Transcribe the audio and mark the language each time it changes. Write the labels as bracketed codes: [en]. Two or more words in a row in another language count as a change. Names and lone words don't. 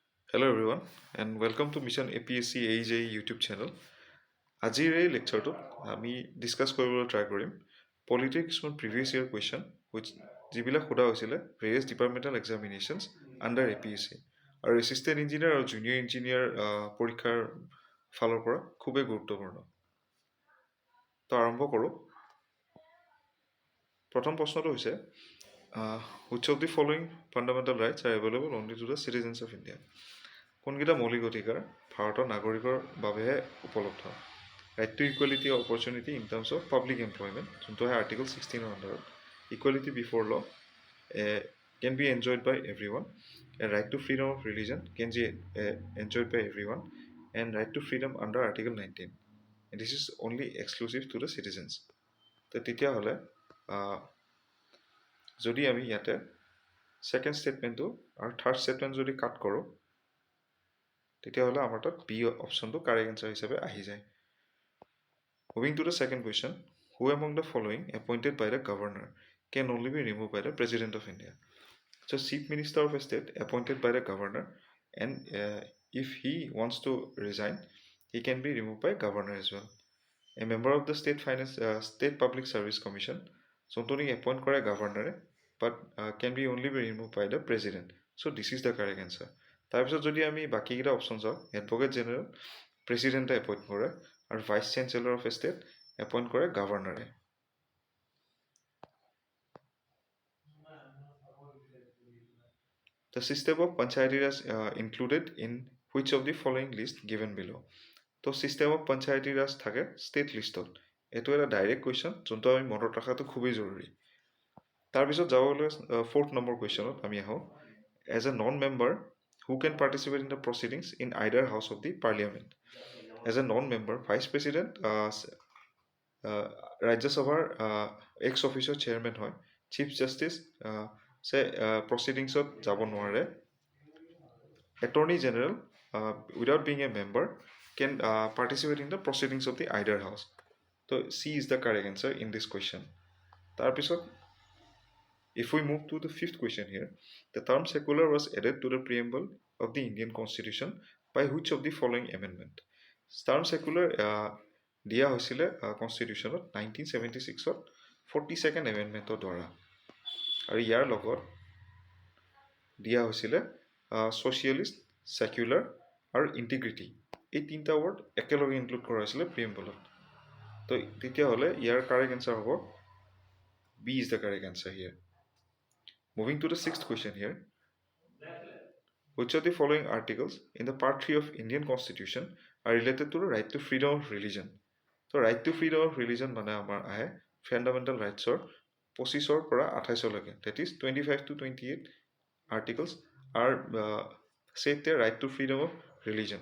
[en] Hello everyone and welcome to Mission APSC 𝐂𝐃 YouTube channel. [as] আজিৰ এই লেকচাৰটোত আমি ডিসকাস কৰিবলৈ ট্ৰাই কৰিম পলিটিৰ কিছুমান [en] previous year question [as] যিবিলাক সোধা হৈছিলে [en] various departmental examinations under [as] APSC আৰু [en] assistant engineer [as] আৰু [en] junior engineer [as] পৰীক্ষাৰ ফালৰ পৰা খুবেই গুৰুত্বপূৰ্ণ। তো আৰম্ভ কৰোঁ। প্ৰথম প্ৰশ্নটো হৈছে [en] which of the following fundamental rights are available only to the citizens of India? [as] কোনকেইটা মৌলিক অধিকাৰ ভাৰতৰ নাগৰিকৰ বাবেহে উপলব্ধ? [en] right to equality opportunity in terms of public employment, [as] যোনটো হয় আৰ্টিকল 16 আণ্ডাৰত। [en] equality before law can be enjoyed by everyone. A right to freedom of religion can be enjoyed by everyone. And right to freedom under Article 19. And this is only exclusive to the citizens. [as] তো তেতিয়াহ'লে যদি আমি ইয়াতে [en] second statement [as] আৰু [en] third statement [as] যদি কাট কৰোঁ তেতিয়াহ'লে আমাৰ তাত বি অপশ্যনটো [en] correct answer [as] হিচাপে আহি যায়। [en] Moving to the second question, who among the following appointed by the governor can only be removed by the President of India? So Chief Minister of a state appointed by the governor, and if he wants to resign, he can be removed by governor as well. A member of the State Public Service Commission, যোনটো appoint কৰে governor, but can be only be removed by the president. So this is the correct answer. [as] তাৰপিছত যদি আমি বাকীকেইটা অপশ্যন চাওঁ, [en] advocate general president appoint [as] কৰে আৰু [en] vice chancellor of a state appoint [as] কৰে গভৰ্ণৰে। [en] The system of Panchayati Raj included in which of the following list given below? [as] তো [en] system of Panchayati Raj [as] থাকে ষ্টেট লিষ্টত। এইটো এটা [en] direct question [as] যোনটো আমি মনত ৰখাটো খুবেই জৰুৰী। তাৰপিছত যাবলৈ [en] fourth number question [as] আমি আহোঁ। [en] As a non-member, who can participate in the proceedings in either house of the parliament? As a non-member, vice president Rajya Sabhar ex officio chairman হয়, chief justice proceedingsত [as] যাব নোৱাৰে, [en] attorney general without being a member can participate in the proceedings of the either house. So C is the correct answer in this question. [as] তাৰপিছত [en] if we move to the fifth question here, the term secular was added to the preamble of the Indian Constitution by which of the following amendment? Term secular [as] দিয়া হৈছিলে কনষ্টিটিউশ্যনত 1976ত 42nd এমেণ্ডমেণ্টৰ দ্বাৰা, আৰু ইয়াৰ লগত দিয়া হৈছিলে ছ'চিয়েলিষ্ট, ছেকুলাৰ আৰু ইণ্টিগ্ৰিটি, এই তিনিটা ৱৰ্ড একেলগে ইনক্লুড কৰা হৈছিলে প্ৰিএম্বলত। তো তেতিয়াহ'লে ইয়াৰ [en] correct answer হ'ব B is the correct answer here. Moving to the sixth question here. Which of the following articles in the Part 3 of Indian Constitution are related to the right to freedom of religion? [as] So [en] right to freedom of religion [as] মানে আমাৰ আহে [en] fundamental rights [as] 25ৰ পৰা 28লৈকে, [en] that is 25 to 28 articles are said there right to freedom of religion.